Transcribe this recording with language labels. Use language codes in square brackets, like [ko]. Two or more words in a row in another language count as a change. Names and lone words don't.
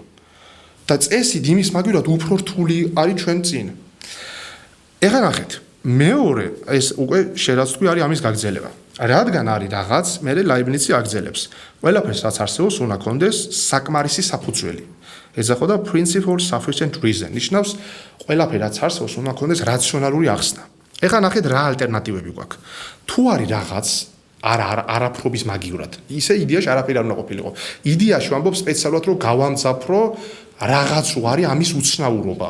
[ka] და წესით იმის მაგივრად უფრო რთული არის ჩვენ წინ. ეხლა ნახეთ, მეორე ეს უკვე შერაც თქვი არის ამის გაგრძელება. რადგან არის რაღაც, მე ლაიბნიცი აგრძელებს. ყველაფერს რაც არსებობს, უნდა კონდეს საკმარისი საფუძველი. ეძახოდა [en] principle sufficient reason. [ka] ნიშნავს, ყველაფერი რაც არსებობს, უნდა კონდეს რაციონალური ახსნა. ეხლა ნახეთ რა ალტერნატივები გვაქვს. თუ არის რაღაც არაფრობის მაგივრად, ისე იდეაში არაფერი არ უნდა ყოფილიყო. იდეაში ვამბობ სპეციალურად რომ გავამძაფრო რაღაც რო არის ამის უცნაურობა.